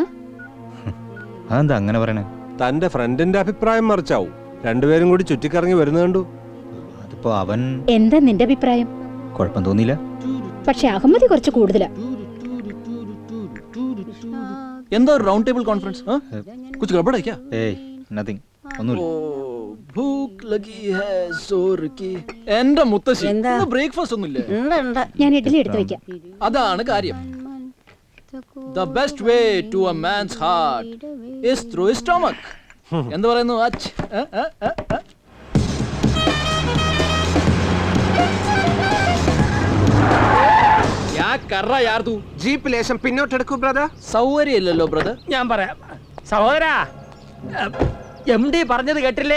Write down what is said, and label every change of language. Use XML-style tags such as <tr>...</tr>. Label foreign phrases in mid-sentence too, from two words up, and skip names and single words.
<ml>അതെന്താ അങ്ങനെ പറയണേ? തന്റെ ഫ്രണ്ടിന്റെ അഭിപ്രായം മറിച്ചാവും. രണ്ടുപേരും കൂടി ചുറ്റിക്കറങ്ങി വരുന്നത് കണ്ടു. അതിപ്പോ അവൻ എന്താ നിന്റെ അഭിപ്രായം? കുഴപ്പം തോന്നിയില്ല. പക്ഷെ അഹമ്മദി കുറച്ച് കൂടുതലാ. എന്താ ഒരു</ml> <en>round table conference?</en> <hi>കുछ गड़बड़ है क्या?</hi> <ml>ഏയ് നത്തിങ്, ഒന്നുമില്ല.</ml> <hi>भूख लगी है ज़ोर की.</hi> <ml>എന്റെ മുത്തശ്ശി ബ്രേക്ക്ഫാസ്റ്റ് ഒന്നുമില്ലേ? ഞാൻ ഇഡ്ഡലി എടുത്തു വെക്കാം. അതാണ് കാര്യം.</ml> <en>The best way to a man's heart is through his stomach.</en> <ml>എന്ത് പറയുന്നു? ജീപ്പ് ലേശം പിന്നോട്ടെടുക്കൂ ബ്രദർ. സൗകര്യമില്ലല്ലോ ബ്രദർ. ഞാൻ പറയാം സഹോദരാ, എം ഡി പറഞ്ഞത് കേട്ടില്ലേ?</ml>